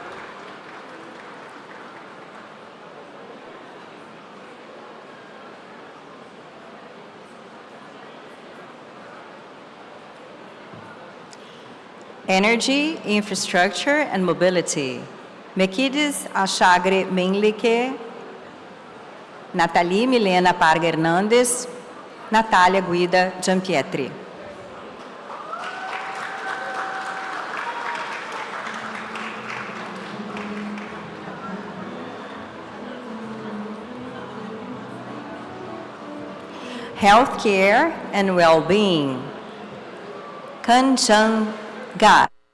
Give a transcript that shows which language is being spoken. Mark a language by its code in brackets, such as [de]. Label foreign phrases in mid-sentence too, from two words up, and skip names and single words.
[en] Energy, Infrastructure and Mobility. Mekides Achagre Menlike, Nathalie Milena Parga Hernandes, Natália Guida Giampietri. Healthcare and Well-being. Kanchan Ga.